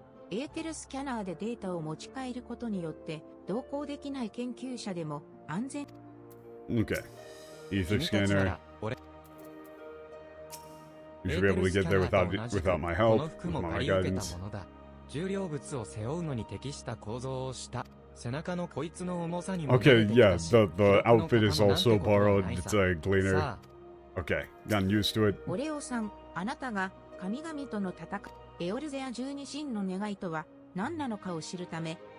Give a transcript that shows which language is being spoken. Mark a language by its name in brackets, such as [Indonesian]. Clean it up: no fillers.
[Japanese] エーテルスキャナーでデータを持ち帰ることによって同行できない研究者でも安全 [English] Okay. Ether scanner. You should be able to get there without my help. With my guidance. [Japanese] 重量物を背負うのに適した構造をした背中のこいつの重さにも [English] Okay, yeah, the outfit is also borrowed. It's a gleaner. Okay, gotten used to it. [Japanese] オレオさん、あなたが神々との戦い、エオルゼア十二神の願いとは何なのかを知るため、